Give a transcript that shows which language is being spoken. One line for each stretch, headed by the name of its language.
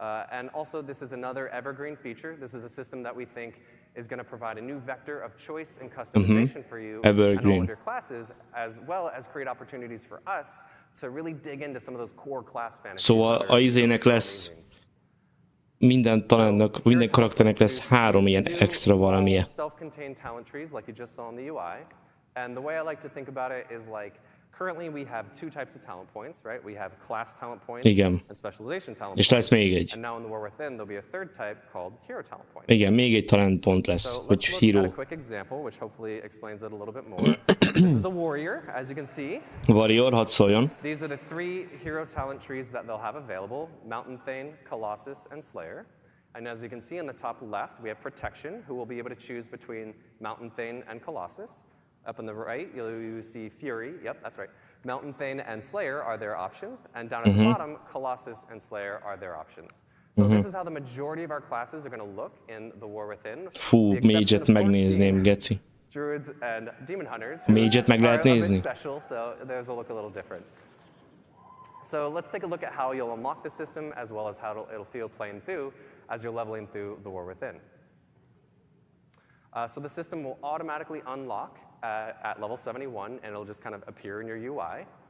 English: And also, this is another evergreen feature. This is a system that we think is going to provide a new vector of choice and customization for you and all of your classes, as well as create opportunities for us to really dig into some of those core class fantasies.
Hungarian: Szóval a izének lesz minden talentnak, minden karakternek lesz 3 ilyen extra valamilyen.
English: Self-contained talent trees like you just saw in the UI. And the way I like to think about it is like currently we have 2 types of talent points, right? We have class talent points and specialization talent points.
Hungarian: És lesz még egy.
English: And now in the War Within there'll be a third type called hero talent points.
Hungarian: Igen, még egy talent pont lesz, hogy hero.
English: So let's look at a quick example which hopefully explains it a little bit more. This is a warrior, as you can see.
Hungarian: Warrior, hadd szóljon.
English: These are the 3 hero talent trees that they'll have available: Mountain Thane, Colossus, and Slayer. And as you can see in the top left, we have Protection, who will be able to choose between Mountain Thane and Colossus. Up on the right, you see Fury. Yep, that's right. Mountain Thane and Slayer are their options, and down at the bottom, Colossus and Slayer are their options. So this is how the majority of our classes are going to look in the War Within.
Hungarian: Fú, Mage-et megnézném, geci.
English: Druids and Demon Hunters.
Hungarian: Mage-et meg lehet nézni.
English: Special, so theirs will look a little different. So let's take a look at how you'll unlock the system, as well as how it'll feel playing through as you're leveling through the War Within. So the system will automatically unlock at level 71, and it'll just kind of appear in your UI.